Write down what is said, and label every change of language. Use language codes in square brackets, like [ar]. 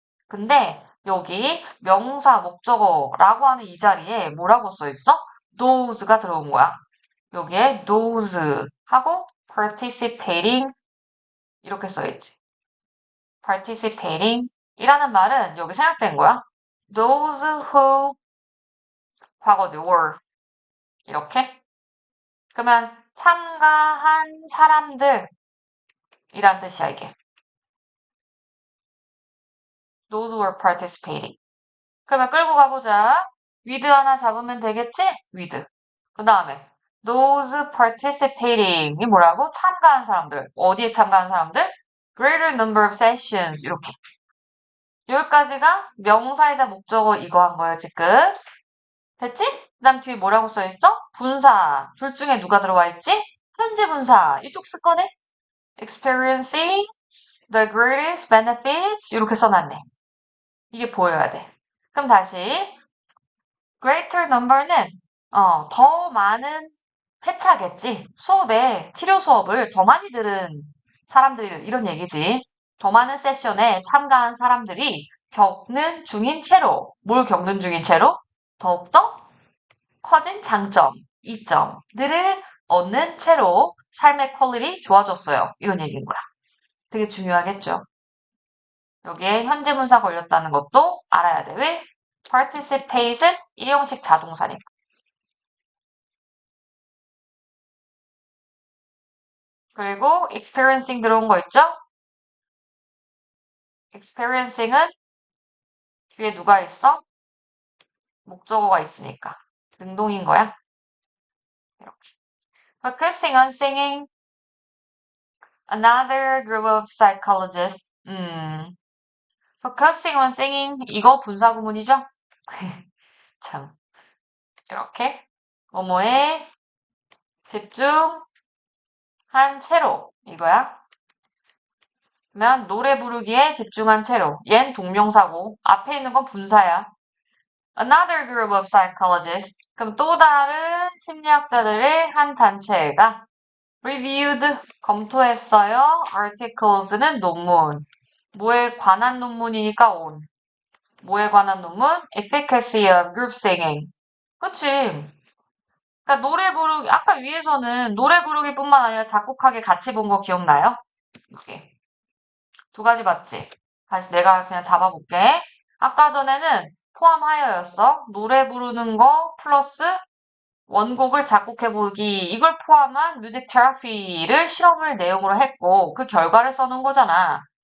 [ko] 근데 여기 명사 목적어라고 하는 이 자리에 뭐라고 써 있어? those가 들어온 거야. 여기에 those 하고 participating 이렇게 써있지. participating 이라는 말은 여기 생략된 거야. [en] those who [ko] 과거지 [en] were [ko] 이렇게. 그러면 참가한 사람들이란 뜻이야 이게. [en] those were participating. [ko] 그러면 끌고 가보자. with 하나 잡으면 되겠지? with. 그 다음에 [en] those participating [ko] 이 뭐라고? 참가한 사람들. 어디에 참가한 사람들? [en] greater number of sessions 이렇게. [ko] 여기까지가 명사이자 목적어 이거 한 거예요, 지금. 됐지? 그 다음 뒤에 뭐라고 써있어? 분사. 둘 중에 누가 들어와 있지? 현재 분사. 이쪽 쓸 거네? [en] experiencing the greatest benefits. [ko] 이렇게 써놨네. 이게 보여야 돼. 그럼 다시. greater number는, 더 많은 회차겠지. 수업에, 치료 수업을 더 많이 들은 사람들이, 이런 얘기지. 더 많은 세션에 참가한 사람들이 겪는 중인 채로, 뭘 겪는 중인 채로? 더욱더 커진 장점, 이점들을 얻는 채로 삶의 퀄리티 좋아졌어요. 이런 얘기인 거야. 되게 중요하겠죠. 여기에 현재분사 걸렸다는 것도 알아야 돼. 왜? participate은 일형식 자동사니까. 그리고 experiencing 들어온 거 있죠? experiencing은 뒤에 누가 있어? 목적어가 있으니까. 능동인 거야. 이렇게. [en] focusing on singing another group of psychologists. focusing on singing [ko] 이거 분사 구문이죠? 참 이렇게 뭐뭐에 집중한 채로 이거야. 그러면 노래 부르기에 집중한 채로 얜 동명사고 앞에 있는 건 분사야. [en] Another group of psychologists [ko] 그럼 또 다른 심리학자들의 한 단체가 reviewed 검토했어요. articles는 논문. 뭐에 관한 논문이니까 on. 뭐에 관한 논문? [en] efficacy of group singing. [ko] 그치? 그러니까 노래 부르기, 아까 위에서는 노래 부르기뿐만 아니라 작곡하기 같이 본 거 기억나요? 이렇게. 두 가지 봤지? 다시 내가 그냥 잡아볼게. 아까 전에는 포함하여였어. 노래 부르는 거 플러스 원곡을 작곡해보기 이걸 포함한 뮤직 테라피를 실험을 내용으로 했고 그 결과를 써놓은 거잖아.